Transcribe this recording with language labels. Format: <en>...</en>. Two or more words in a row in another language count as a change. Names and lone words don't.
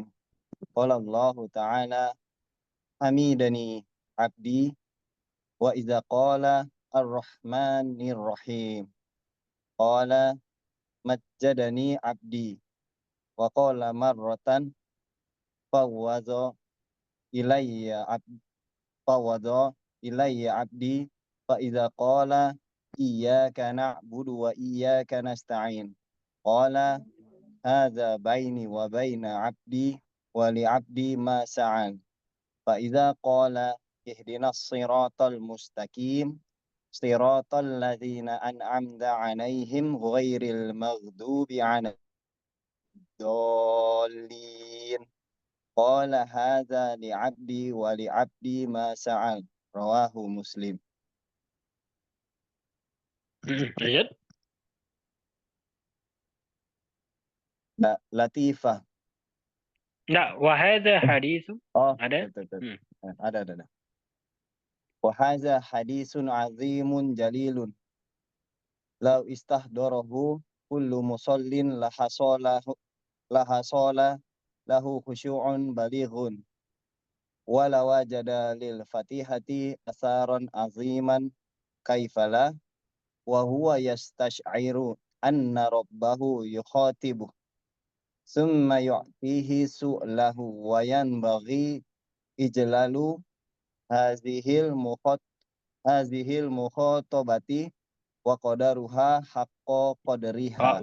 <ar>قال الله تعالى حمدني عبدي وإذا قال الرحمن الرحيم قال مجدني عبدي وقال مرة فوض إلي عبدي فوض إلي عبدي فإذا قال إياك نعبد و إياك نستعين قال هذا بيني وبين عبدي ولعبدي ما سأل فإذا قال اهدنا الصراط المستقيم صراط الذين أنعمت عليهم غير المغضوب عليهم ضالين قال هذا لعبدي ولعبدي ما سأل رواه مسلم.</ar> <id>Lanjut. Latifah. Nah,</id> <ar>وهذا حديث.</ar> <id>Ada? Betul. Ada.</id> <ar>وهذا حديث عظيم جليل لو استحضره كل مصل لحصل له خشوع بالغ ولوجد للفاتحة أثرا عظيما كيف لا وهو يستشعر أن ربه يخاطبه ثم يعطيه سؤله وينبغي إجلال هذه المخاطبة وقدرها حق قدرها.</ar>